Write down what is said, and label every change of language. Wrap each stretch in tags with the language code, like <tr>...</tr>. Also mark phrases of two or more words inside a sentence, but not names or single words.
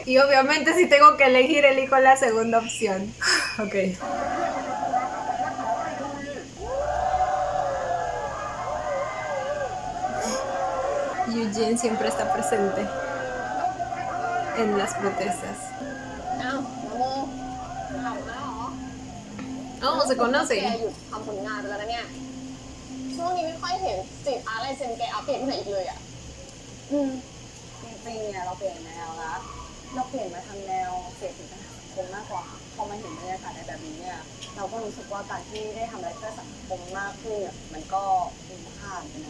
<es>Y obviamente si tengo que elegir, elijo la segunda opción. Ok. Eugene siempre está presente en las protestas.</es> <th>อ้าวโมกลับมาแล้วเหรอ</th> <es>Oh, se</es> <th>แก</th> <es>conocen.</es> <th>หยุดทำผลงานไปแล้วนะเนี่ย ช่วงนี้ไม่ค่อยเห็นสินค้าลายเซ็นแกอัปเดตที่ไหนอีกเลยอ่ะ จริงๆเนี่ยเราเปลี่ยนแนวนะเราเปลี่ยนมาทำแนวเสพติดปัญหาสังคมมากกว่าพอมาเห็นบรรยากาศในแบบนี้เนี่ยเราก็รู้สึกว่าการที่ได้ทำอะไรเพื่อสังคมมากขึ้นเนี่ยมันก็มีค่าเหมือนกันนะ</th>